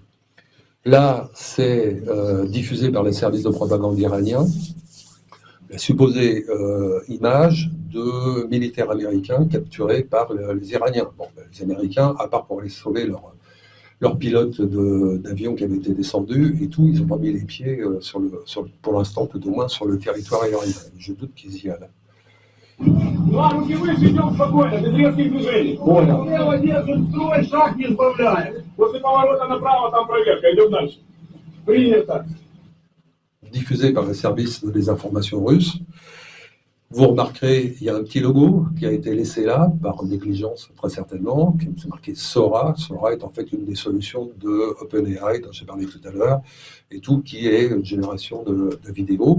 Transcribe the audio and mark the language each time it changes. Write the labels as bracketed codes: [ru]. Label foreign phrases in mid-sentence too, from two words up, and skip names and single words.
[fr] Là, c'est diffusé par les services de propagande iraniens, la supposée image de militaires américains capturés par les Iraniens. Bon, les Américains, à part pour aller sauver leur pilote d'avion qui avait été descendu et tout, ils n'ont pas mis les pieds pour l'instant, tout au moins, sur le territoire iranien. Je doute qu'ils y aillent. [ru] Руки выше, идем спокойно, без резких движений. Понял. Влево держим строй, шаг не сбавляем. После поворота направо там проверка, идем дальше. Принято. [fr] Diffusé par les services des informations russes. Vous remarquerez, il y a un petit logo qui a été laissé là, par négligence très certainement, qui est marqué Sora. Sora est en fait une des solutions de OpenAI dont j'ai parlé tout à l'heure, et tout qui est une génération de vidéos.